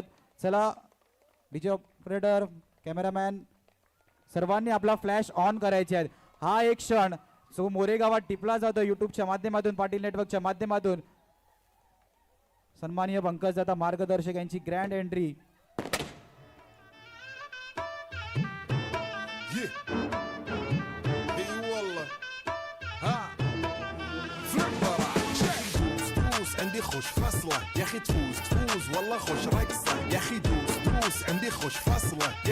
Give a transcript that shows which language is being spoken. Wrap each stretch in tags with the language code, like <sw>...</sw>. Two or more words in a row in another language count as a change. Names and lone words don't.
<mr>चला</mr> <en>DJ operator</en> <mr>कॅमेरामॅन सर्वांनी आपला</mr> <en>flash on</en> <mr>करायचे आहेत. हा एक क्षण जो मोरेगावात टिपला जातो यूट्यूबच्या माध्यमातून पाटील नेटवर्कच्या माध्यमातून. सन्माननीय पंकजदादा मार्गदर्शक यांची</mr> <en>grand entry.</en> <ar>عندي خوش فصلة يا اخي تفوز والله خوش رقصة يا اخي دوس عندي خوش فصلة يا</ar>